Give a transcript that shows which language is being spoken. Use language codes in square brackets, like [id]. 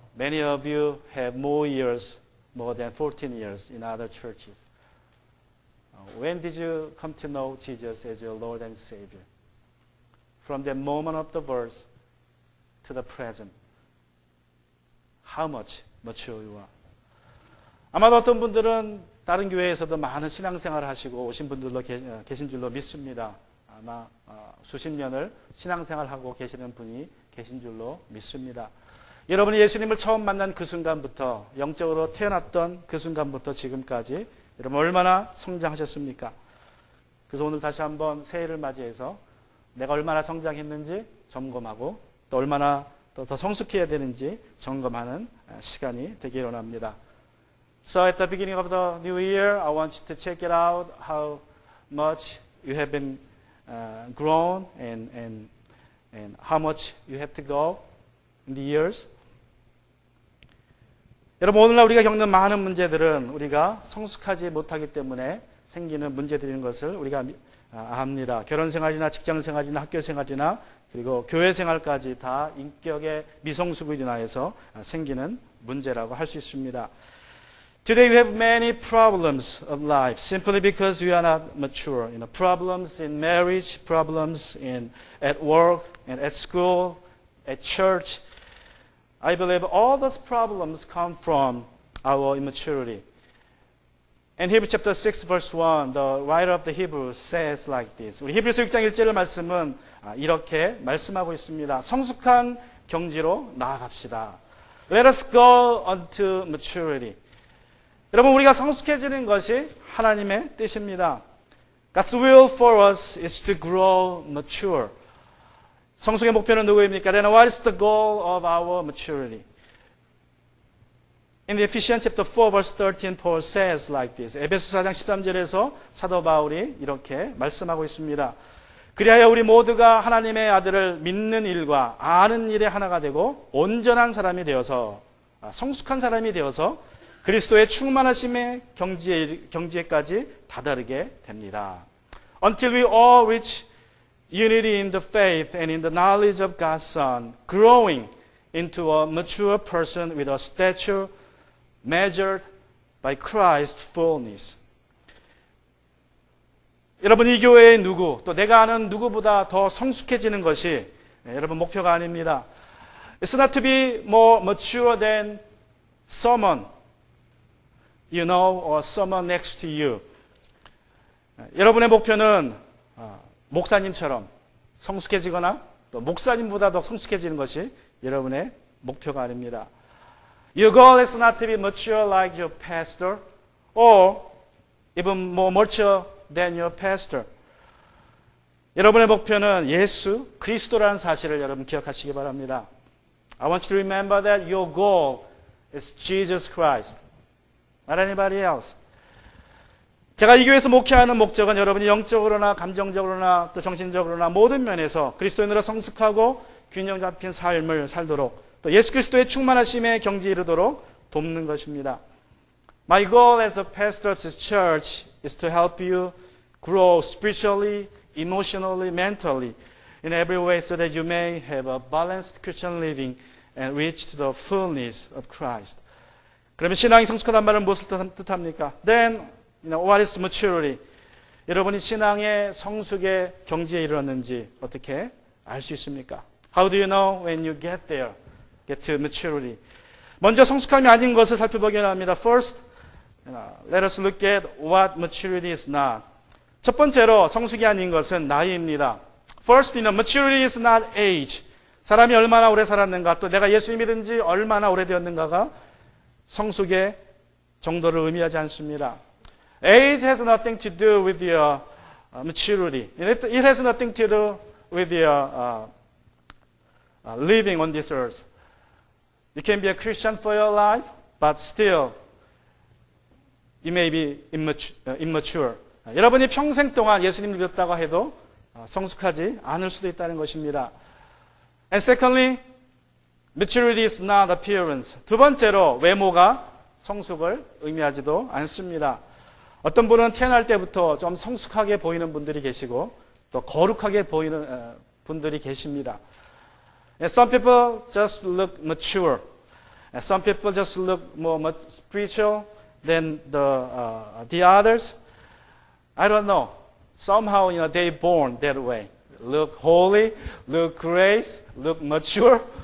[en] Many of you have more than 14 years in other churches. When did you come to know Jesus as your Lord and Savior? From the moment of the birth to the present, how much mature you are? [ko] 아마도 어떤 분들은 다른 교회에서도 많은 신앙생활을 하시고 오신 분들도 계신 줄로 믿습니다. 아마 수십 년을 신앙생활하고 계시는 분이 계신 줄로 믿습니다. 여러분이 예수님을 처음 만난 그 순간부터 영적으로 태어났던 그 순간부터 지금까지 여러분 얼마나 성장하셨습니까? 그래서 오늘 다시 한번 새해를 맞이해서 내가 얼마나 성장했는지 점검하고 또 얼마나 더 성숙해야 되는지 점검하는 시간이 되기를 원합니다. [en] So at the beginning of the new year, I want you to check it out how much you have been grown and how much you have to go in the years. [ko] 여러분 오늘날 우리가 겪는 많은 문제들은 우리가 성숙하지 못하기 때문에 생기는 문제들인 것을 우리가 압니다. 결혼생활이나 직장생활이나 학교생활이나 그리고 교회생활까지 다 인격의 미성숙으로 인하여서 생기는 문제라고 할 수 있습니다. [en] Today we have many problems of life simply because we are not mature. Problems in marriage, problems at work and at school, at church. I believe all those problems come from our immaturity. In Hebrews chapter 6 verse 1, the writer of the Hebrews says like this. [ko] 우리 히브리서 6장 1절 말씀은 이렇게 말씀하고 있습니다. 성숙한 경지로 나아갑시다. [en] Let us go unto maturity. [ko] 여러분, 우리가 성숙해지는 것이 하나님의 뜻입니다. [en] God's will for us is to grow mature. [ko] 성숙의 목표는 누구입니까? [en] Then what is the goal of our maturity? In the Ephesians chapter 4 verse 13, Paul says like this. [ko] 에베소 4장 13절에서 사도 바울이 이렇게 말씀하고 있습니다. 그리하여 우리 모두가 하나님의 아들을 믿는 일과 아는 일에 하나가 되고 온전한 사람이 되어서, 성숙한 사람이 되어서 그리스도의 충만하심의 경지에까지 다다르게 됩니다. [en] Until we all reach unity in the faith and in the knowledge of God's Son, growing into a mature person with a stature measured by Christ's fullness. [ko] 여러분, 이 교회의 누구, 또 내가 아는 누구보다 더 성숙해지는 것이 여러분 목표가 아닙니다. [en] It's not to be more mature than someone you know or someone next to you. [ko] 여러분의 목표는 목사님처럼 성숙해지거나 또 목사님보다 더 성숙해지는 것이 여러분의 목표가 아닙니다. [en] Your goal is not to be mature like your pastor or even more mature than your pastor. [ko] 여러분의 목표는 예수 그리스도라는 사실을 여러분 기억하시기 바랍니다. [en] I want you to remember that your goal is Jesus Christ, not anybody else. [ko] 제가 이 교회에서 목회하는 목적은 여러분이 영적으로나 감정적으로나 또 정신적으로나 모든 면에서 그리스도인으로 성숙하고 균형 잡힌 삶을 살도록 또 예수 그리스도의 충만하심의 경지에 이르도록 돕는 것입니다. [en] My goal as a pastor to church is to help you grow spiritually, emotionally, mentally in every way so that you may have a balanced Christian living and reach to the fullness of Christ. [ko] 그러면 신앙이 성숙하다는 말은 무엇을 뜻합니까? [en] Then, what is maturity? [ko] 여러분이 신앙의 성숙의 경지에 이르렀는지 어떻게 알 수 있습니까? [en] How do you know when you get there? Get to maturity. [ko] 먼저 성숙함이 아닌 것을 살펴보기 합니다. [en] First, let us look at what maturity is not. [ko] 첫 번째로 성숙이 아닌 것은 나이입니다. [en] First, maturity is not age. [ko] 사람이 얼마나 오래 살았는가, 또 내가 예수님 믿은 지 얼마나 오래되었는가가 성숙의 정도를 의미하지 않습니다. [en] Age has nothing to do with your maturity. It has nothing to do with your living on this earth. You can be a Christian for your life, but still you may be immature. [ko] 여러분이 평생 동안 예수님을 믿었다고 해도 성숙하지 않을 수도 있다는 것입니다. [en] And secondly, maturity is not appearance. [ko] 두 번째로 외모가 성숙을 의미하지도 않습니다. 어떤 분은 태어날 때부터 좀 성숙하게 보이는 분들이 계시고 또 거룩하게 보이는 분들이 계십니다. [en] And some people just look mature. And some people just look more spiritual than the others. I don't know. Somehow, they're born that way. Look holy, look grace, look mature.